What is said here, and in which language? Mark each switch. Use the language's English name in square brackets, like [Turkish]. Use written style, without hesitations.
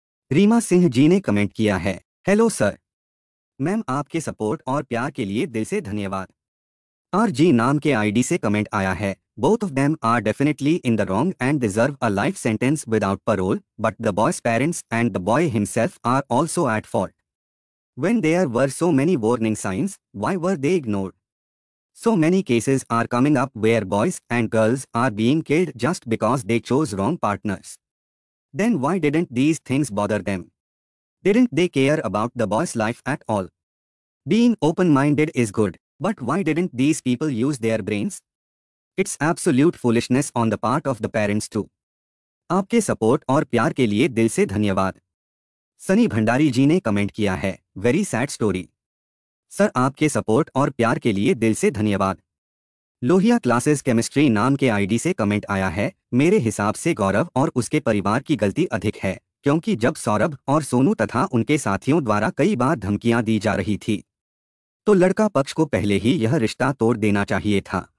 [Hindi] रीमा सिंह जी ने कमेंट किया है, हेलो सर। मैम आपके सपोर्ट और प्यार के लिए दिल से धन्यवाद। [English] RG [Hindi] नाम के आईडी से कमेंट आया है, [English] Both of them are definitely in the wrong and deserve a life sentence without parole, but the boys parents and the boy himself are also at fault. When there were so many warning signs, why were they ignored? So many cases are coming up where boys and girls are being killed just because they chose wrong partners. Then why didn't these things bother them? Didn't they care about the boy's life at all? Being open-minded is good, but why didn't these people use their brains? It's absolute foolishness on the part of the parents too. [Hindi] आपके support और प्यार के लिए दिल से धन्यवाद. सनी भंडारी जी ने comment किया है, [English] Very sad story. [Hindi] सर आपके सपोर्ट और प्यार के लिए दिल से धन्यवाद. लोहिया क्लासेस केमिस्ट्री नाम के आईडी से कमेंट आया है, मेरे हिसाब से गौरव और उसके परिवार की गलती अधिक है, क्योंकि जब सौरभ और सोनू तथा उनके साथियों द्वारा कई बार धमकियां दी जा रही थी तो लड़का पक्ष को पहले ही यह रिश्ता तोड़ देना चाहिए था.